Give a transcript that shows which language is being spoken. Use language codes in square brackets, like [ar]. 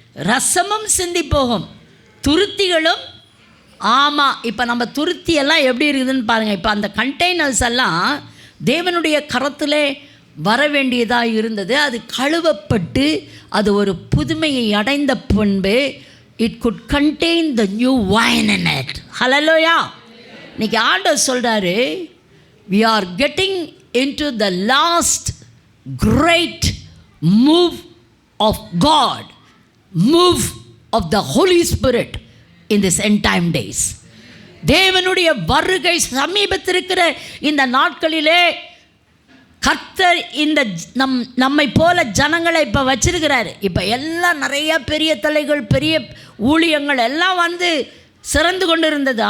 [ta] ரசமும் சிந்தி போகும், துருத்திகளும். ஆமாம், இப்போ நம்ம துருத்தியெல்லாம் எப்படி இருக்குதுன்னு பாருங்கள். இப்போ அந்த கண்டெய்னர்ஸ் எல்லாம் தேவனுடைய கரத்திலே வர வேண்டியதாக இருந்தது. அது கழுவப்பட்டு அது ஒரு புதுமையை அடைந்த பின்பு [en] It could contain the new wine in it. [ta] ஹல்லேலூயா. இன்னைக்கு ஆண்டவர் சொல்கிறாரு, [en] we are getting into the last great move of God, move of the Holy Spirit in this end time days. [ta] தேவனுடைய வருகை சமீபத்திருக்கிற இந்த நாட்களிலே கர்த்தர் இந்த நம்மை போல ஜனங்களை இப்போ வச்சிருக்கிறாரு. இப்போ எல்லாம் நிறைய பெரிய தலைகள், பெரிய ஊழியங்கள் எல்லாம் வந்து சிறந்து கொண்டு இருந்தது.